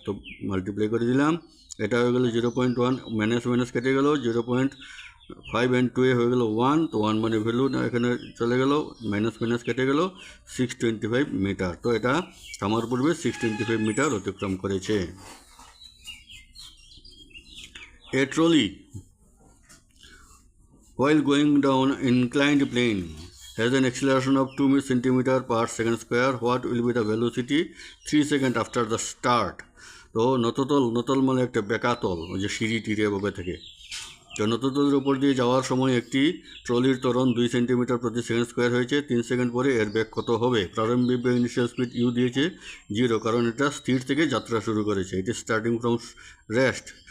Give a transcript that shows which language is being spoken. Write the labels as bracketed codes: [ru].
[bn] তো মাল্টিপ্লাই করে দিলাম, এটা হয়ে গেলো 0.1, মাইনাস কেটে গেল, 0.5 and 2 হয়ে গেল 1, তো 1 মানে ভ্যালু না এখানে চলে গেল, মাইনাস কেটে গেল, 625 মিটার। তো এটা থামার পূর্বে 625 মিটার অতিক্রম করেছে। [en] A trolley while going down inclined plane has an acceleration of 2 centimeter per second square. What will be the velocity 3 seconds after the start? [bn] তো নততল মানে একটা বেকাতল, ওই যে সিঁড়ি টিড়ে এভাবে থেকে। তো নততলের উপর দিয়ে যাওয়ার সময় একটি ট্রলির ত্বরণ 2 সেন্টিমিটার প্রতি সেকেন্ড স্কোয়ার হয়েছে। 3 সেকেন্ড পরে এর বেগ কত হবে? প্রারম্ভিক বেগ ইনিশিয়াল স্পিড ইউ দিয়েছে 0, কারণ এটা স্থির থেকে যাত্রা শুরু করেছে, এটি [en] Starting from rest.